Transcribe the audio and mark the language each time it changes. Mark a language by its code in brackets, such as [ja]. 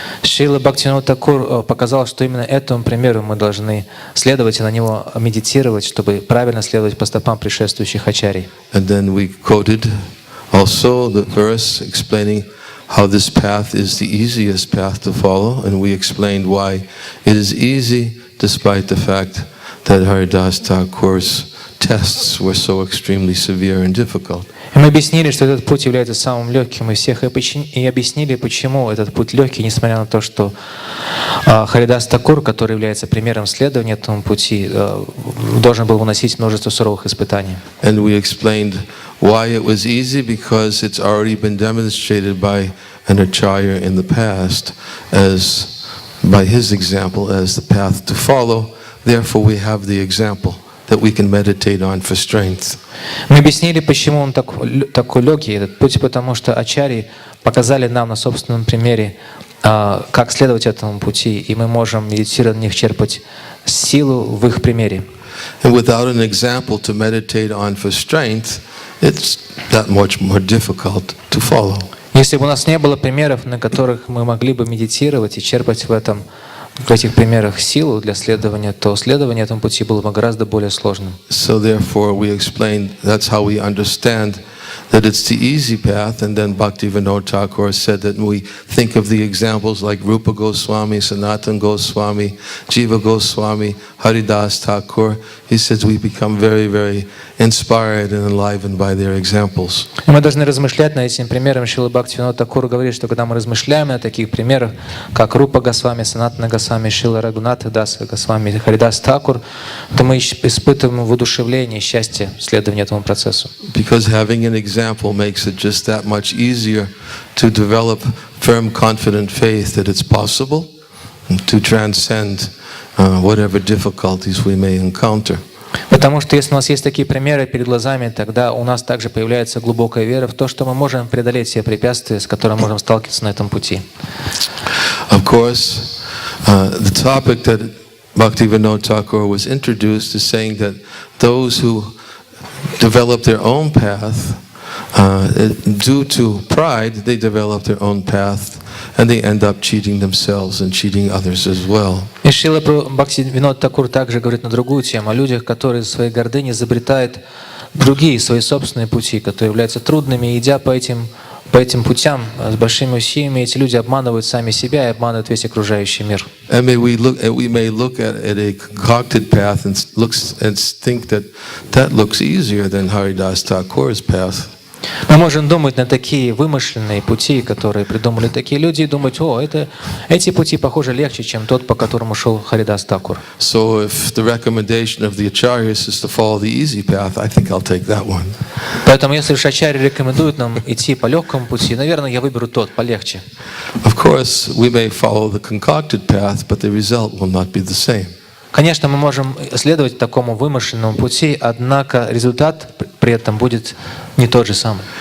[ru] Шрила Бхактивинода Тхакур показал, что именно этому примеру мы должны следовать и на него медитировать, чтобы правильно следовать по стопам предшествующих ачарий. [en] And then we quoted also the verse explaining how this path is the easiest path to follow, and we explained why it is easy despite the fact that Haridas Thakur's tests were so extremely severe and difficult. [ru] И мы объяснили, что этот путь является самым легким из всех, и объяснили, почему этот путь легкий, несмотря на то, что Харидас Тхакур, который является примером следования этому пути, должен был выносить множество суровых испытаний. [en] And we explained why it was easy, because it's already been demonstrated by an acharya in the past as by his example as the path to follow. Therefore, we have the example that we can meditate on for strength. [ru] Мы объяснили, почему он такой легкий, этот путь, потому что ачарьи показали нам на собственном примере, как следовать этому пути, и мы можем медитируя на них черпать силу в их примере. [en] And without an example to meditate on for strength, it's that much more difficult to follow. [ru] Если бы у нас не было примеров, на которых мы могли бы медитировать и черпать в этих примерах силу для следования, то следование этому пути было бы гораздо более сложным. [en] So therefore we explained that's how we understand that it's the easy path, and then Bhaktivinoda Thakur said that we think of the examples like Rupa Goswami, Sanatana Goswami, Jiva Goswami, Haridas Thakur. He says we become very, very inspired and enlivened by their examples. [ru] И мы должны размышлять над этим примером. Шрила Бхактивинода Тхакур говорит, что когда мы размышляем на таких примерах, как Рупа Госвами, Санатана Госвами, Шрила Рагунатха Даса Госвами, Харидас Тхакур, то мы испытываем воодушевление и счастье следования этому процессу. [en] Because having an example makes it just that much easier to develop firm, confident faith that it's possible to transcend whatever difficulties we may encounter. [ru] Потому что если у нас есть такие примеры перед глазами, тогда у нас также появляется глубокая вера в то, что мы можем преодолеть все препятствия, с которыми можем сталкиваться на этом пути. [en] Of course, the topic that Bhaktivinoda Thakur was introduced is saying that those who develop their own path, due to pride, they develop their own path, and they end up cheating themselves and cheating others as well. [ru] И Шрила Бхактивинода Тхакур также говорит на другую тему, о людях, которые из своей гордыни изобретают другие, свои собственные пути, которые являются трудными, и идя по этим путям с большими усилиями, эти люди обманывают сами себя и обманывают весь окружающий мир. [en] And we may look at a concocted path and think that looks easier than Haridas Thakur's path. [ru] Мы можем думать на такие вымышленные пути, которые придумали такие люди, и думать, эти пути, похоже, легче, чем тот, по которому шел Харидас Тхакур. [en] So if the recommendation of the acharyas is to follow the easy path, I think I'll take that one. [ru] Поэтому, если уж ачарьи рекомендуют нам идти по легкому пути, наверное, я выберу тот, полегче. [en] Of course, we may follow the concocted path, but the result will not be the same. [ru] Конечно, мы можем следовать такому вымышленному пути, однако результат при этом будет не тот же самый.